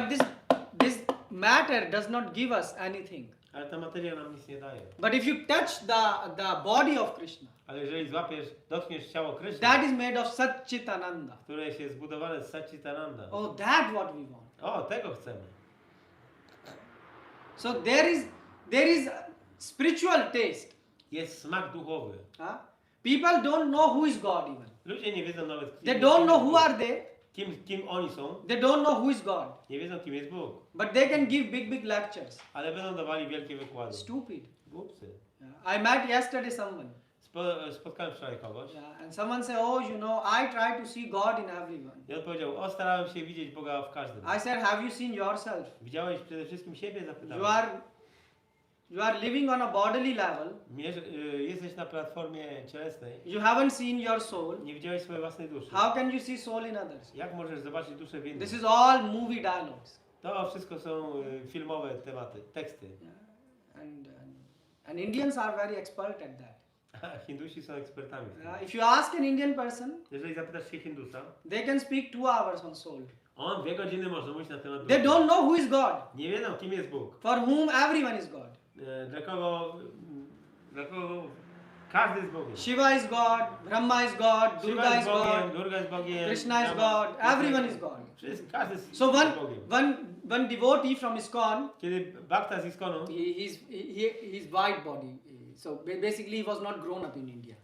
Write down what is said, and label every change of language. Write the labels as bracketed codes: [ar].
[en] but this matter does not give us anything. [pl] ale ta materia nam nic nie daje. [en] But if you touch the body of Krishna, [pl] Ale jeżeli dotkniesz ciało Kryszny, [en] that is made of Satchitananda. [pl] które jest zbudowane z Satchitananda. [en] Oh, that what we want. [pl] O, tego chcemy. [en] So there is spiritual taste. [pl] Jest smak duchowy. Huh? [en] People don't know who is God even. [pl] Ludzie nie wiedzą nawet, [en] They don't know who are they. [pl] kim oni są. [en] They don't know who is God. [pl] Nie wiedzą, kim jest Bóg. [en] But they can give big lectures. [pl] Ale będą dawali wielkie wykłady. [en] Stupid. [pl] Głupcy. [en] Yeah. I met yesterday someone. [pl] Spotkałem wczoraj kogoś. Yeah. [en] And someone said, oh, you know, I try to see God in everyone. [pl] I on powiedział, starałem się widzieć Boga w każdym. [en] I said, have you seen yourself? [pl] Widziałeś przede wszystkim siebie? Zapytałem. [en] You are living on a bodily level. [pl] Jesteś na platformie cielesnej. [en] You haven't seen your soul. [pl] Nie widziałeś swojej własnej duszy. [en] How can you see soul in others? [pl] Jak możesz zobaczyć duszę w innych? [en] This is all movie dialogues. [pl] To wszystko są filmowe tematy, teksty. Yeah. [en] And Indians are very expert at that. [pl] Hindusi są ekspertami w tym. [en] If you ask an Indian person, [pl] Jeżeli zapytasz się Hindusa, [en] they can speak 2 hours on soul. [pl] on 2 godziny może mówić na temat duszy. [en] They don't know who is God, [pl] Nie wiedzą, kim jest Bóg. [en] for whom everyone is God. [pl] Dla kogo każdy jest Bogiem. [en] Shiva is God, Brahma is God, Durga is [pl] Bogiem, [en] God, [pl] Durga jest Bogiem, [en] Krishna is Rama, God, everyone is God. [pl] Każdy jest [en] So [pl] Bogiem. [en] one devotee from ISKCON, [pl] Kiedy Bhakta z ISKCONu, [en] he's white body. So basically he was not grown up in India.